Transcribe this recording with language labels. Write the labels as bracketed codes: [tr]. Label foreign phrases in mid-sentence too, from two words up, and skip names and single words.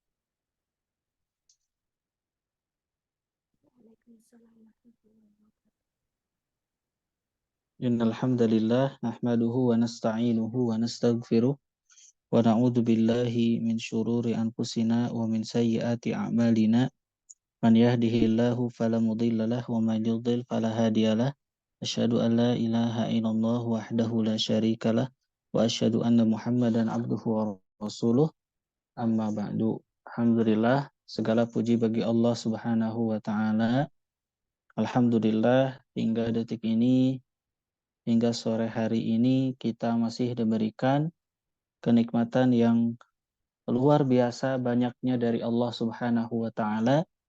[ar] إن الحمد لله نحمده ونستعينه ونستغفره ونعوذ بالله من شرور أنفسنا ومن سيئات أعمالنا. من يهده الله فلا مضل له ومن يضلل فلا هادي له. أشهد أن لا إله إلا الله وحده لا شريك له وأشهد أن محمدا عبده ورسوله. أما بعد. الحمد لله, [id] segala puji bagi Allah [ar] سبحانه وتعالى. [id] Alhamdulillah, hingga detik ini, hingga sore hari ini kita masih diberikan kenikmatan yang luar biasa banyaknya dari Allah [ar] سبحانه وتعالى.